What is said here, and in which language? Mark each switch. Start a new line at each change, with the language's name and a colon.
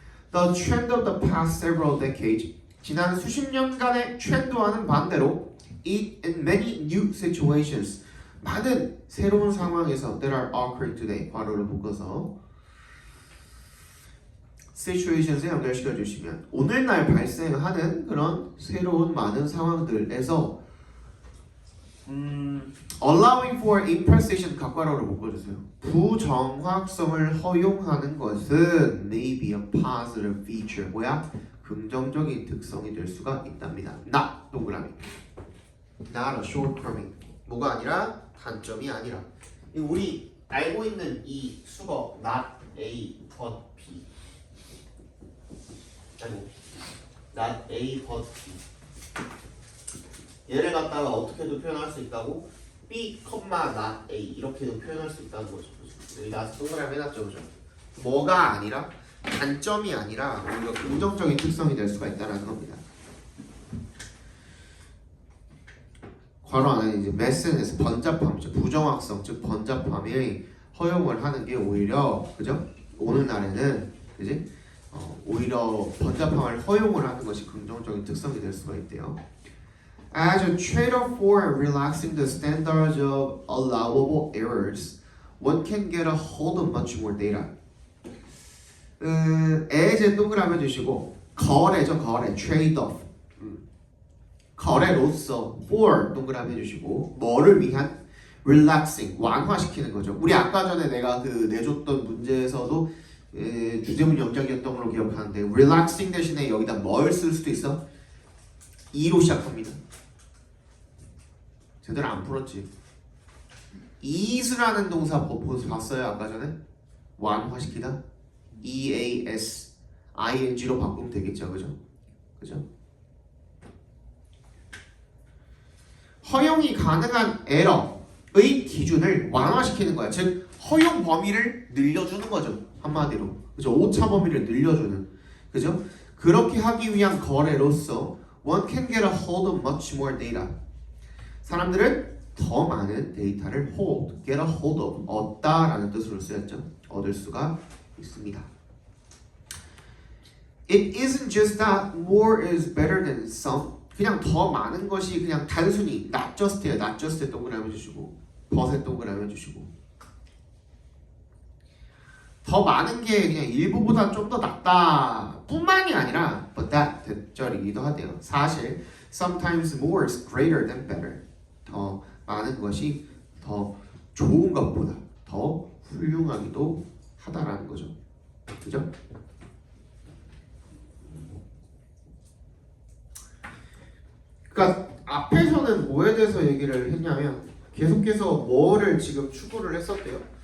Korean: The trend of the past several decades 지난 수십 년간의 트렌드와는 반대로 in many new situations 많은 새로운 상황에서 that are occurring today 괄호를 묶어서 situations에 연결시켜 주시면 오늘날 발생하는 그런 새로운 많은 상황들에서 allowing for imprecision 각괄호를 묶어주세요. 부정확성을 허용하는 것은 may be a positive feature 뭐야? 긍정적인 특성이 될 수가 있답니다. not 동그라미 not a shortcoming 뭐가 아니라 단점이 아니라 우리 알고 있는 이 수거 not A but B 아이고 not A but B 얘를 갖다가 어떻게도 표현할 수 있다고 B, not A 이렇게도 표현할 수 있다는 거죠. 여기 나서 동그라미 해놨죠, 그죠? 뭐가 아니라 단점이 아니라 오히려 긍정적인 특성이 될 수가 있다는 겁니다. 괄호 안에 이제 메슨에서 번잡함, 즉 부정확성, 즉 번잡함이 허용을 하는 게 오히려 그죠? 오늘날에는 그지? 오히려 번잡함을 허용을 하는 것이 긍정적인 특성이 될 수가 있대요.
English: As a trade-off for relaxing the standards of allowable errors, one can get a hold of much more data.
Korean: as 동그라미 해주시고 거래죠, 거래, trade-off. 거래로서 for 동그라미 해주시고 뭐를 위한 relaxing, 완화시키는 거죠. 우리 아까 전에 내가 그 내줬던 문제에서도 주제문 연장이었던 걸로 기억하는데 relaxing 대신에 여기다 뭘 쓸 수도 있어? e로 시작합니다. 제대로 안 풀었지. ease라는 동사 봤어요 아까 전에? 완화시키다. eas ing로 바꾸면 되겠죠, 그죠? 그죠? 허용이 가능한 에러의 기준을 완화시키는 거야. 즉 허용 범위를 늘려주는 거죠. 한마디로. 그죠? 오차 범위를 늘려주는. 그죠?
English: 그렇게 하기 위한 거래로서 one can get a hold of much more data.
Korean: 사람들은 더 많은 데이터를 hold, get a hold of, 얻다라는 뜻으로 쓰였죠. 얻을 수가 있습니다.
English: It isn't just that more is better than some.
Korean: 그냥 더 많은 것이 그냥 단순히 not just예요. not just에 동그라미 해주시고 but에 동그라미 해주시고 더 많은 게 그냥 일부보다 좀 더 낫다 뿐만이 아니라 but that 대절이기도 하대요.
English: 사실 sometimes more is greater than better.
Korean: 더 많은 것이 더 좋은 것보다 더 훌륭하기도 하다라는 거죠. 그죠? 그러니까 앞에서는 뭐에 대해서 얘기를 했냐면 계속해서 뭐를 지금 추구를 했었대요.